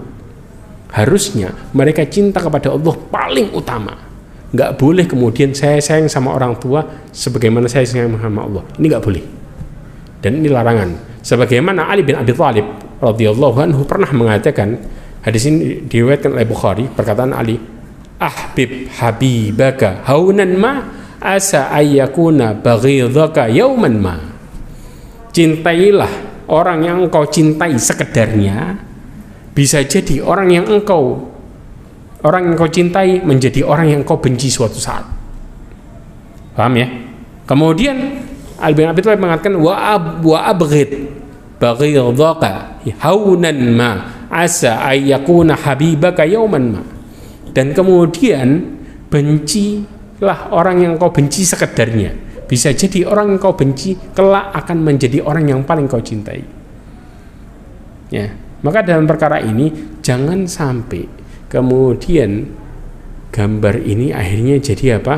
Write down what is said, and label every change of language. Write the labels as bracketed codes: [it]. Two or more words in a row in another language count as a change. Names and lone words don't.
[id] Harusnya mereka cinta kepada Allah paling utama. Nggak boleh kemudian saya sayang sama orang tua sebagaimana saya sayang sama Allah. Ini nggak boleh. Dan ini larangan. Sebagaimana Ali bin Abi Thalib [ar] رضي الله عنه [id] pernah mengatakan, hadis ini diriwayatkan oleh Bukhari, perkataan Ali, [ar] أحبب حبيبك هونا ما عسى أن يكون بغيضك يوما ما. [id] Cintailah orang yang engkau cintai sekedarnya, bisa jadi orang yang engkau cintai menjadi orang yang engkau benci suatu saat. Paham ya? Kemudian Ali bin Abi Thalib mengatakan [ar] وأبغض بغيضك هونا ما عسى أن يكون حبيبك يوما ما. [id] Dan kemudian bencilah orang yang kau benci sekedarnya, bisa jadi orang yang kau benci kelak akan menjadi orang yang paling kau cintai. Ya, maka dalam perkara ini jangan sampai kemudian gambar ini akhirnya jadi apa?